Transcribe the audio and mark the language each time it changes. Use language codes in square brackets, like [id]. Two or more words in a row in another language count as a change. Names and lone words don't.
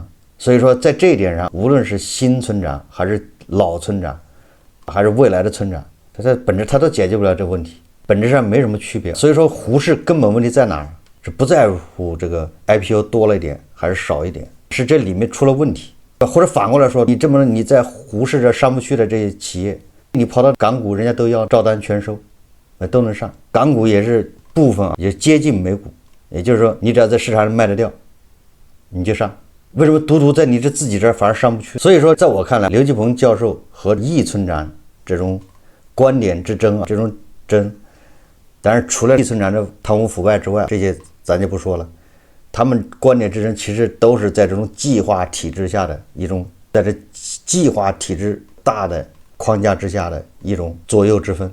[zh] 所以說在這一點上，無論是新村長還是老村長，還是未來的村長，他在本質他都解決不了這個問題，本質上沒什麼區別。所以說胡適根本問題在哪兒？是不在乎這個 IPO 多了一點還是少一點，是這裡面出了問題。或者反過來說，你在胡適這上不去的這些企業，你跑到港股，人家都要照单全收，都能上。港股也是部分也接近美股，也就是說你只要在市场上賣得掉，你就上。為什么獨獨在你這自己這兒反而上不去？所以說在我看來，劉繼鵬教授和易村長這種觀點之爭啊，這種爭，當然除了易村長這貪污腐敗之外，這些咱就不說了。他們觀點之爭其實都是在這種計劃體制下的一種，在這計劃體制大的框架之下的一種左右之分。